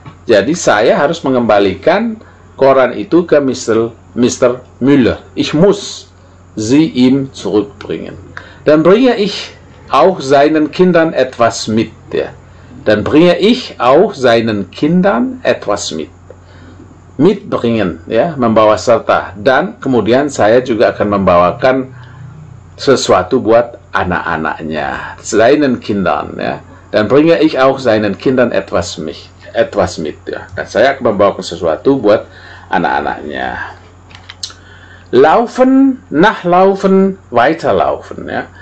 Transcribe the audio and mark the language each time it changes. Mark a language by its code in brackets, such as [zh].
[id] Jadi saya harus mengembalikan koran itu ke Mr. Müller. [de] Ich muss sie ihm zurückbringen. Dann bringe ich auch seinen Kindern etwas mit, ya. Dann bringe ich auch seinen Kindern etwas mit. [id] Mitbringen, ya, membawa serta. Dan kemudian saya juga akan membawakan sesuatu buat anak-anaknya, seinen Kindern, ya. [de] Dan bringe ich auch seinen Kindern etwas mit, ya. [id] Dan saya akan membawakan sesuatu buat anak-anaknya. [de] Laufen, nachlaufen, weiterlaufen, ya.